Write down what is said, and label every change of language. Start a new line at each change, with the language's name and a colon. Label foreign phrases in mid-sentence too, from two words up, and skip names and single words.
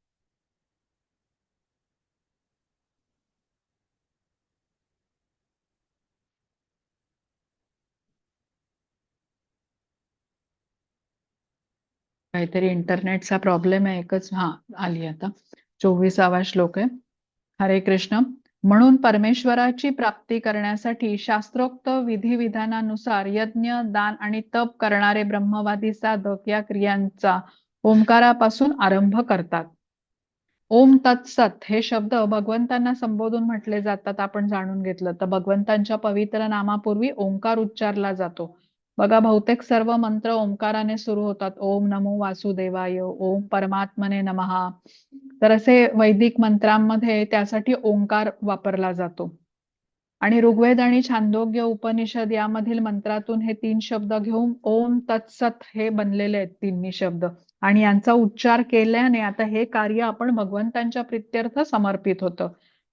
Marathi: काहीतरी इंटरनेटचा प्रॉब्लेम आहे एकच. आली आता. 24वा श्लोक आहे. हरे कृष्ण. म्हणून परमेश्वराची प्राप्ती करण्यासाठी शास्त्रोक्त विधिविधानानुसार यज्ञ, दान आणि तप करणारे ब्रह्मवादी साधक या क्रियांचा ओंकारापासून आरंभ करतात. ओम तत्सत हे शब्द भगवंतांना संबोधून म्हटले जातात, आपण जाणून घेतलं. तर भगवंतांच्या पवित्र नामापूर्वी ओंकार उच्चारला जातो. बघा बहुतेक सर्व मंत्र ओंकाराने सुरू होतात.
Sanskrit: ओम नमो वासुदेवाय, ओम परमात्मने नमः.
Marathi: तर असे वैदिक मंत्रांमध्ये त्यासाठी ओंकार वापरला जातो. आणि ऋग्वेद आणि छांदोग्य उपनिषद यामधील मंत्रातून हे 3 शब्द घेऊन ओम तत्सत हे बनलेले आहेत तिन्ही शब्द. आणि यांचा उच्चार केल्याने आता हे कार्य आपण भगवंतांच्या प्रित्यर्थ समर्पित होतं.